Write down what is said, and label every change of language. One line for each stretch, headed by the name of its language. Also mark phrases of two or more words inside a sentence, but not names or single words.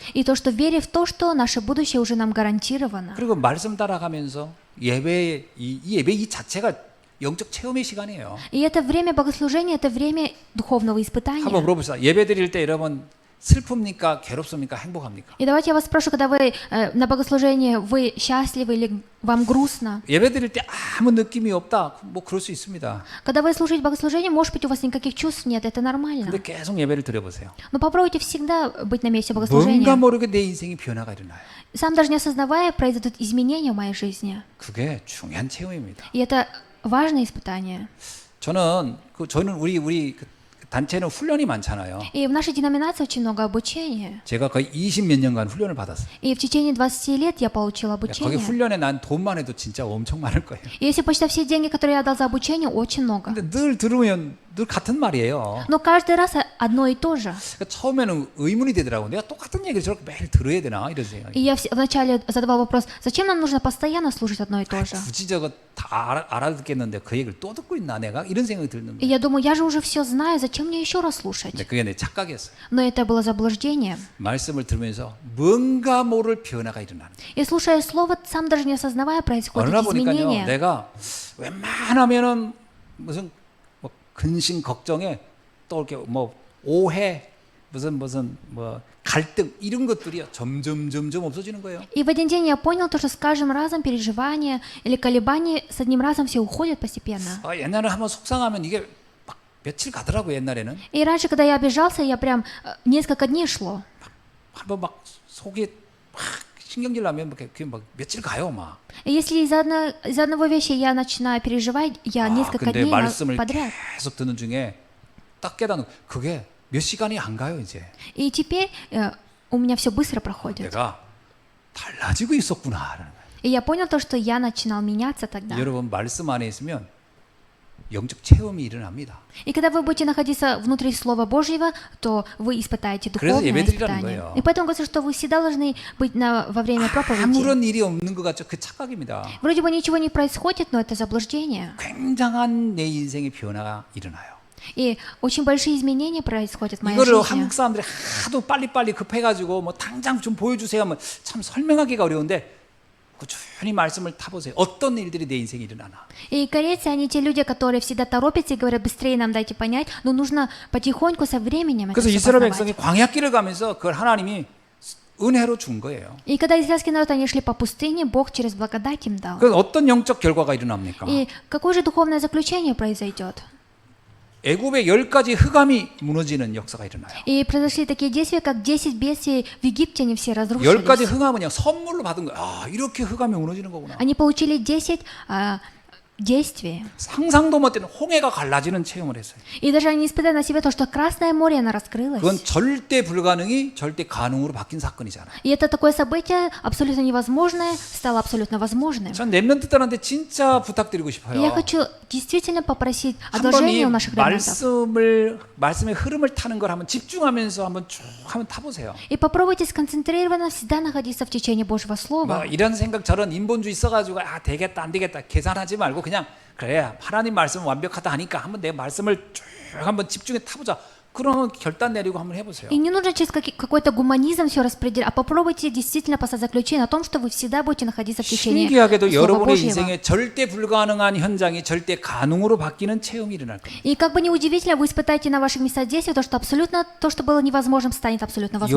Russian: И то, что вере в то, что наше будущее уже нам гарантировано.
Korean: 그리고 말씀 따라가면서 예배 이 예배 이 자체가 영적 체험의 시간이에요.
Russian: И это время богослужения, это время духовного испытания.
Korean: 한번 물어봅시다. 예배 드릴 때 여러분 슬픕니까? 괴롭습니까? 행복합니까?
Russian: И давайте я вас спрошу, когда вы на богослужении, вы счастливы или вам грустно?
Korean: 예배 드릴 때 아무 느낌이 없다. 뭐 그럴 수 있습니다.
Russian: Когда вы слушаете богослужение, может быть, у вас никаких чувств нет, это нормально.
Korean: 근데 계속 예배를 드려보세요.
Russian: Но попробуйте всегда быть на месте
Korean: 뭔가
Russian: богослужения.
Korean: 모르게 내 인생이 변화가 일어나요.
Russian: Сам даже не осознавая, произойдут изменения в моей жизни.
Korean: 그게 중요한 체험입니다.
Russian: И это важное испытание.
Korean: 저는 우리 그 단체는 훈련이 많잖아요.
Russian: И в нашей деноминации очень много обучения.
Korean: 제가 거의 20몇 년간 훈련을 받았어요.
Russian: И в течение 20 лет я получила
Korean: 거기
Russian: обучение.
Korean: 훈련에 난 돈만 해도 진짜 엄청 많을 거예요.
Russian: И если посчитать все деньги, которые я дал за обучение, очень много.
Korean: 근데 늘 들으면 늘 같은 말이에요.
Russian: Но каждый раз одно и то же.
Korean: 그러니까 처음에는 의문이 되더라고요. 내가 똑같은 얘기를 저렇게 매일 들어야 되나 이런 생각이.
Russian: И я вначале задавал вопрос, зачем нам нужно постоянно слушать одно и то же?
Korean: 굳이 저거 다 알아듣겠는데 그 얘기를 또 듣고 있나 내가 이런 생각이 드는
Russian: И
Korean: 거예요.
Russian: я думаю, я же уже все знаю, зачем мне еще раз слушать?
Korean: 근데 그게 내 착각이었어요.
Russian: Но это было заблуждение.
Korean: 말씀을 들으면서 뭔가 모를 변화가 일어나는 거예요.
Russian: И слушая слово, сам даже не осознавая, происходят
Korean: 어느 날 보니까요.
Russian: изменения.
Korean: 내가 웬만하면은 무슨 뭐 근심 걱정에 또 이렇게 뭐 오해 무슨 뭐 갈등 이런 것들이 점점 없어지는 거예요.
Russian: И в один день я понял то, что с каждым разом переживания или колебания с одним разом все уходят постепенно.
Korean: 옛날에 한번 속상하면 이게 막 며칠 가더라고요. 옛날에는
Russian: И раньше, когда я обижался, я прям несколько дней шло.
Korean: 한번 막 속이 막 신경질 나면 그게 막 며칠 가요, 막.
Russian: И если из одного вещи я начинаю переживать, я несколько
Korean: 근데
Russian: дней
Korean: 말씀을
Russian: подряд.
Korean: 계속 듣는 중에 딱 깨닫는 그게 몇 시간이 안 가요, 이제.
Russian: И теперь у меня все быстро проходит.
Korean: 내가 달라지고 있었구나라는 거예요.
Russian: И я понял то, что я начинал меняться тогда.
Korean: 여러분 말씀 안에 있으면 영적 체험이 일어납니다.
Russian: И когда вы будете находиться внутри Слова Божьего, то вы испытаете
Korean: 그래서
Russian: духовное
Korean: 예배드리라는
Russian: испытание.
Korean: 거예요.
Russian: И поэтому говорится, что вы всегда должны быть во время проповеди.
Korean: 아무런 일이 없는 것 같죠? 그 착각입니다.
Russian: Вроде бы ничего не происходит, но это заблуждение.
Korean: 굉장한 내 인생의 변화가 일어나요.
Russian: И очень большие изменения происходят в моей
Korean: 이거를
Russian: жизни.
Korean: 한국 사람들이 하도 빨리빨리 급해가지고 뭐 당장 좀 보여주세요 하면 참 설명하기가 어려운데 꾸준히 말씀을 타보세요. 어떤 일들이 내 인생에 일어나나.
Russian: И корейцы, они те люди, которые всегда торопятся и говорят, быстрее нам дайте понять, но нужно потихоньку со временем это
Korean: 그래서
Russian: всё
Korean: 이스라엘
Russian: познавать.
Korean: 백성이 광야길을 가면서 그걸 하나님이 은혜로 준 거예요.
Russian: И когда израильский народ, они шли по пустыне, Бог через благодать им дал.
Korean: 그 어떤 영적 결과가 일어납니까?
Russian: И какое же духовное заключение произойдет?
Korean: 애굽의 10가지 흑암이 무너지는 역사가 일어나요.
Russian: И произошли такие действия, как 10 бедствий в Египте, они все
Korean: 10가지
Russian: разрушились.
Korean: 흑암은요 선물로 받은 거예요. 아 이렇게 흑암이 무너지는 거구나.
Russian: Они получили 10 действий.
Korean: 상상도 못했는 홍해가 갈라지는 체험을 했어요.
Russian: И даже они испытали на себе то, что Красное море, оно
Korean: 그건
Russian: раскрылось.
Korean: 절대 불가능이 절대 가능으로 바뀐 사건이잖아요.
Russian: И это такое событие, абсолютно невозможное, стало абсолютно возможным.
Korean: 전 렘넌트들한테 진짜 부탁드리고
Russian: И
Korean: 싶어요.
Russian: я хочу действительно попросить
Korean: 한번 이
Russian: одолжения у наших ремонтов.
Korean: 말씀의 흐름을 타는 걸 한번 집중하면서 한번 쭉 한번 타보세요.
Russian: И попробуйте сконцентрированно всегда находиться в течение Божьего
Korean: 뭐
Russian: Слова.
Korean: 이런 생각 저런 인본주의 써가지고 아 되겠다 안 되겠다 계산하지 말고 그냥 그래 하나님 말씀 완벽하다 하니까 한번 내 말씀을 쭉 한번 집중해 타보자. 그러면 결단 내리고 한번 해보세요.
Russian: И не нужно через какой-то гуманизм все распределять, а попробуйте действительно поставить заключение о том, что вы всегда будете находиться в течение
Korean: 신기하게도
Russian: Слова
Korean: 여러분의
Russian: Божьего.
Korean: 인생에 절대 불가능한 현장이 절대 가능으로 바뀌는 체험이 일어날 겁니다.
Russian: И как бы ни удивительно, вы испытаете на ваших местах действия то, что абсолютно то, что было невозможным, станет абсолютно возможным.